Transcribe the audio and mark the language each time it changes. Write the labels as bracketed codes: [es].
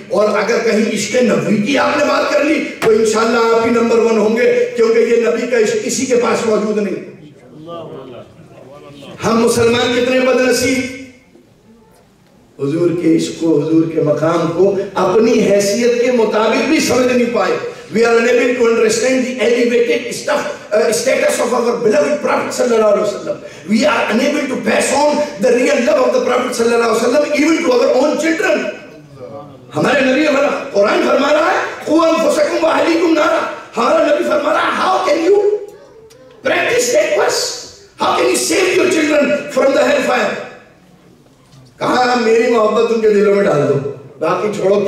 [ur] اور اگر کہیں عشق نبی کی آپ نے بات کر لی تو انشاءاللہ آپ ہی نمبر 1 ہوں گے, کیونکہ یہ نبی کا عشق کسی کے پاس موجود نہیں. ہم مسلمان کتنے بدنصیب, حضور کے عشق کو, حضور کے مقام کو اپنی حیثیت کے مطابق بھی سمجھ نہیں پائے. [en] We are unable to understand the elevated status of our beloved Prophet sallallahu alaihi wasallam. We are unable to pass on the real love of the Prophet sallallahu alaihi wasallam even to our own children. [ur] ہمارے نبی قرآن فرما رہا ہے [ar] قُوْ أَنفُسَكُمْ وَأَهْلِيكُمْ نَارًا, [ur] ہمارا نبی فرما رہا ہے [en] how can you practice that verse, how can you save your children from the hellfire. [ur] کہا میری محبت ان کے دلوں میں ڈال دو, باقی چھوڑو.